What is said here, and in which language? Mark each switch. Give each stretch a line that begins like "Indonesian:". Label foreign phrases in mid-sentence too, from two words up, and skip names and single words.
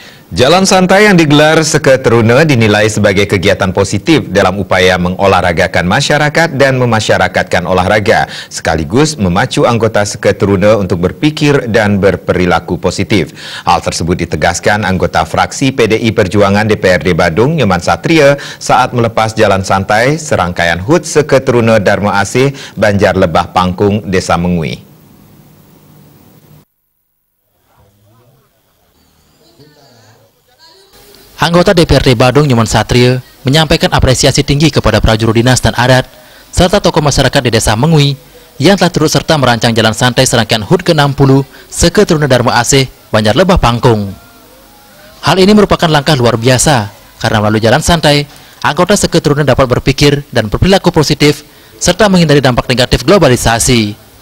Indonesian: Jalan santai yang digelar Seketeruna dinilai sebagai kegiatan positif dalam upaya mengolahragakan masyarakat dan memasyarakatkan olahraga, sekaligus memacu anggota Seketeruna untuk berpikir dan berperilaku positif. Hal tersebut ditegaskan anggota fraksi PDI Perjuangan DPRD Badung, Nyoman Satria, saat melepas jalan santai serangkaian HUT Seketeruna Dharma Asih, Banjar Lebah Pangkung, Desa Mengui. Anggota DPRD Badung Nyoman Satria menyampaikan apresiasi tinggi kepada prajurit dinas dan adat serta tokoh masyarakat di Desa Mengui yang telah turut serta merancang jalan santai serangkaian HUT ke-60 Seketeruna Dharma Asih, Banjar Lebah Pangkung. Hal ini merupakan langkah luar biasa karena melalui jalan santai, anggota Seketeruna dapat berpikir dan berperilaku positif serta menghindari dampak negatif globalisasi.